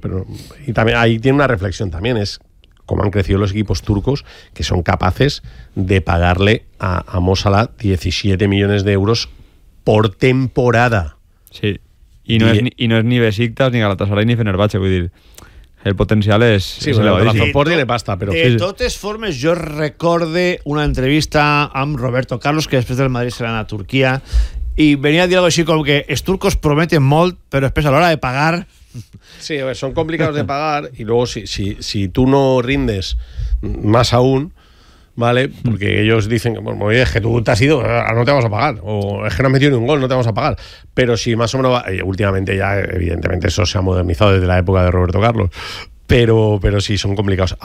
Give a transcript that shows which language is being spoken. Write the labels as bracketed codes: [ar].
[es] Pero y también ahí tiene una reflexión también, es cómo han crecido los equipos turcos que son capaces de pagarle a Mo Salah 17 millones de euros por temporada. Sí. Y no es ni Besiktas ni Galatasaray ni Fenerbahce, voy a decir. [ca] el potencial és, sí, és elevadíssim. El Sport [es] tiene pasta, [ca] però... De totes formes, jo recorde una entrevista amb Roberto Carlos, que després del Madrid serà a Turquia, i venia a dir algo així com que els turcos prometen molt, però després a l'hora de pagar... [es] Sí, a ver, son complicados de pagar y luego si tú no rindes más aún, ¿vale? Porque ellos dicen que, bueno, es que tú te has ido, no te vamos a pagar, o es que no has metido ni un gol, no te vamos a pagar. Pero si más o menos, últimamente ya evidentemente eso se ha modernizado desde la época de Roberto Carlos, pero sí, son complicados.